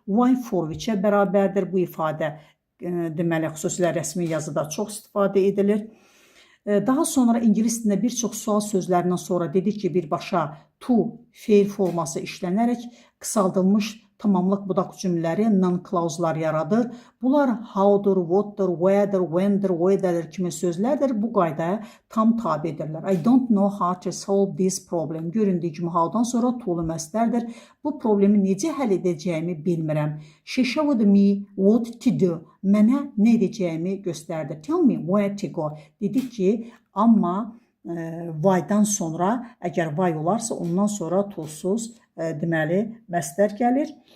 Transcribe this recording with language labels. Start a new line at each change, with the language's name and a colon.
Azerbaijani: Why for which-ə bərabərdir. Bu ifadə deməli, xüsusilə rəsmi yazıda çox istifadə edilir. Daha sonra ingilis dilində bir çox sual sözlərindən sonra dedik ki, birbaşa to feil forması işlənərək qısaldılmış tamamlıq budaq cümlələri non-clause'lar yaradır. Bunlar how'dur, what'dur, where'dir, when'dir, where'dir kimi sözlərdir. Bu qaydaya tam tabidirlər.
English: I don't know how to solve this problem.
Azerbaijani: Göründüyü kimi how'dan sonra to'lu məstərdir. Bu problemi necə həll edəcəyimi bilmirəm.
English: She showed me what to do.
Azerbaijani: Mənə nə edəcəyimi göstərdi.
English: Tell me where to go.
Azerbaijani: Dedik ki, amma why-dan sonra, əgər why olarsa, ondan sonra to'suz deməli, məstər gəlir.